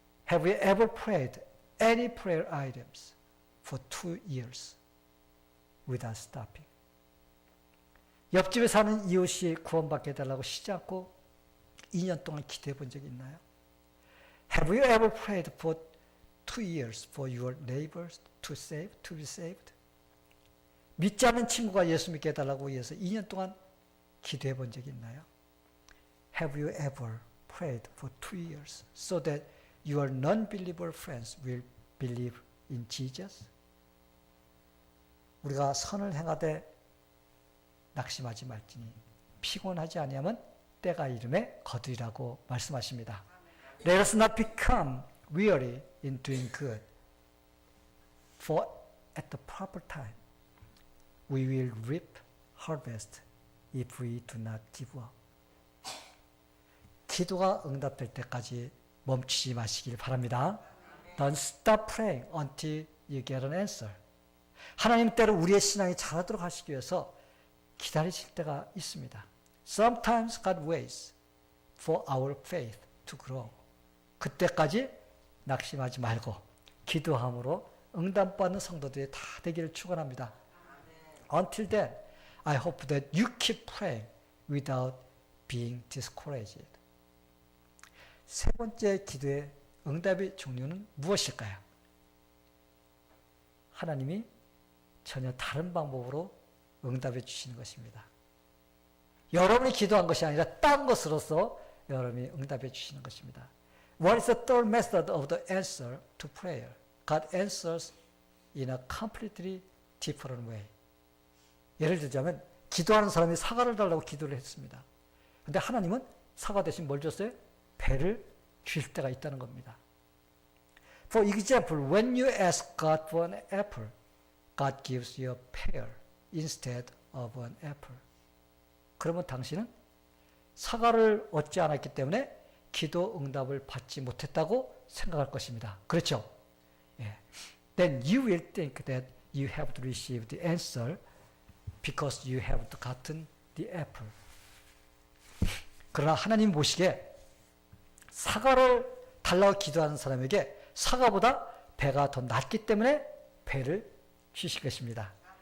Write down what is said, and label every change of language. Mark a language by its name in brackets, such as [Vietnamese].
[English] Have you ever prayed any prayer items for 2 years without stopping? [Korean] 옆집에 사는 이웃이 구원받게 해달라고 쉬지 않고 2년 동안 기도해 본 적이 있나요? [English] Have you ever prayed for 2 years for your neighbors to be saved? [Korean] 믿지 않는 친구가 예수 믿게 해달라고 위해서 2년 동안 기도해 본 적이 있나요? [English] Have you ever prayed for 2 years so that your non-believer friends will believe in Jesus? [Korean] 우리가 선을 행하되 낙심하지 말지니 피곤하지 아니하면 때가 이름에 거두리라고 말씀하십니다. [English] Let us not become weary in doing good, for at the proper time we will reap harvest if we do not give up. [Korean] 기도가 응답될 때까지 멈추지 마시길 바랍니다. [English] Don't stop praying until you get an answer. [Korean] 하나님 때로 우리의 신앙이 자라도록 하시기 위해서 기다리실 때가 있습니다. [English] Sometimes God waits for our faith to grow. [Korean] 그때까지 낙심하지 말고 기도함으로 응답받는 성도들이 다 되기를 축원합니다. [English] Until then, I hope that you keep praying without being discouraged. [Korean] 세 번째 기도의 응답의 종류는 무엇일까요? 하나님이 전혀 다른 방법으로 응답해 주시는 것입니다. 여러분이 기도한 것이 아니라 딴 것으로서 여러분이 응답해 주시는 것입니다. [English] What is the third method of the answer to prayer? God answers in a completely different way. [Korean] 예를 들자면 기도하는 사람이 사과를 달라고 기도를 했습니다. 그런데 하나님은 사과 대신 뭘 줬어요? 배를 주실 때가 있다는 겁니다. [English] For example, when you ask God for an apple, God gives you a pear instead of an apple. [Korean] 그러면 당신은 사과를 얻지 않았기 때문에 기도 응답을 받지 못했다고 생각할 것입니다. 그렇죠? 예. [English] Then you will think that you have to receive the answer because you have gotten the apple. [Korean] 그러나 하나님 보시기에 사과를 달라고 기도하는 사람에게 사과보다 배가 더 낫기 때문에 배를 주실 것입니다.